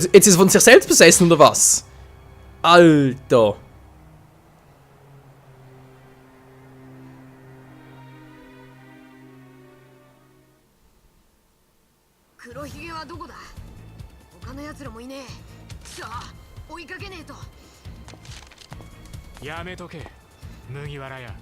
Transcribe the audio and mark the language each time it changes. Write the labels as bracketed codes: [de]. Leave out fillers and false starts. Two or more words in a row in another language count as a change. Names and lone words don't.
[de] Jetzt ist er von sich selbst besessen, oder was? Alter. [ja] 黒ひげはどこだ。他の奴らもいねえ。さあ追いかけねえと。やめとけ麦わらや。